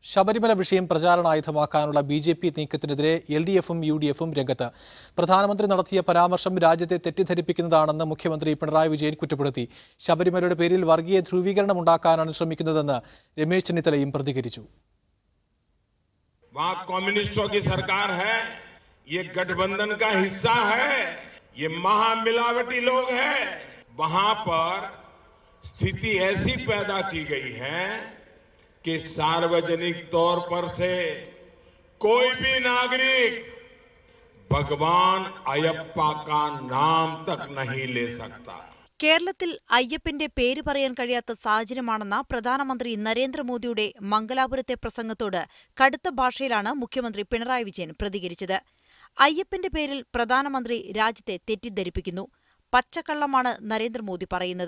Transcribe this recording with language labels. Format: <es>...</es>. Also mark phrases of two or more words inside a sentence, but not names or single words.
<ml>ശബരിമല വിഷയം പ്രചാരണായുധമാക്കാനുള്ള ബിജെപി നീക്കത്തിനെതിരെ എൽഡിഎഫും യുഡിഎഫും രംഗത്ത്. പ്രധാനമന്ത്രി നടത്തിയ പരാമർശം രാജ്യത്തെ തെറ്റിദ്ധരിപ്പിക്കുന്നതാണെന്ന് മുഖ്യമന്ത്രി പിണറായി വിജയൻ കുറ്റപ്പെടുത്തി. ശബരിമലയുടെ പേരിൽ വർഗീയ ധ്രുവീകരണം ഉണ്ടാക്കാനാണ് ശ്രമിക്കുന്നതെന്ന് രമേശ് ചെന്നിത്തലയും പ്രതികരിച്ചു.</ml> <hi>वहां कम्युनिस्टों की सरकार है, ये गठबंधन का हिस्सा है, ये महामिलावटी लोग हैं। वहां पर स्थिति ऐसी पैदा की गई है कि सार्वजनिक तौर पर से कोई भी नागरिक भगवान अयप्पा का नाम तक नहीं ले सकता.</hi> <ml>കേരളത്തിൽ അയ്യപ്പന്റെ പേര് പറയാൻ കഴിയാത്ത സാഹചര്യമാണെന്ന പ്രധാനമന്ത്രി നരേന്ദ്രമോദിയുടെ മംഗലാപുരത്തെ പ്രസംഗത്തോട് കടുത്ത ഭാഷയിലാണ് മുഖ്യമന്ത്രി പിണറായി വിജയൻ പ്രതികരിച്ചത്. അയ്യപ്പന്റെ പേരിൽ പ്രധാനമന്ത്രി രാജ്യത്തെ തെറ്റിദ്ധരിപ്പിക്കുന്നു. പച്ചക്കള്ളമാണ് നരേന്ദ്രമോദി പറയുന്നത്.</ml>